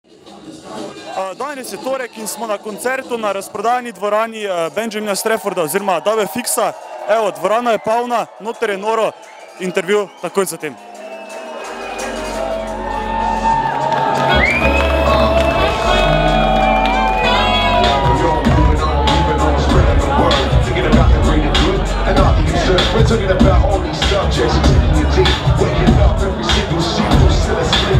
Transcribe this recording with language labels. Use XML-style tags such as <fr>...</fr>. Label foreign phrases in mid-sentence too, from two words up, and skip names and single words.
<sl>Danes je torek in smo na koncertu na razprodajni dvorani Benjamina Stanforda oziroma WFX-a. Evo, dvorana je polna, noter je noro, intervju takoj zatem.</sl> <en>We're talking about all these subjects, taking your deep, waking up every single sheep, who's still asleep.</en>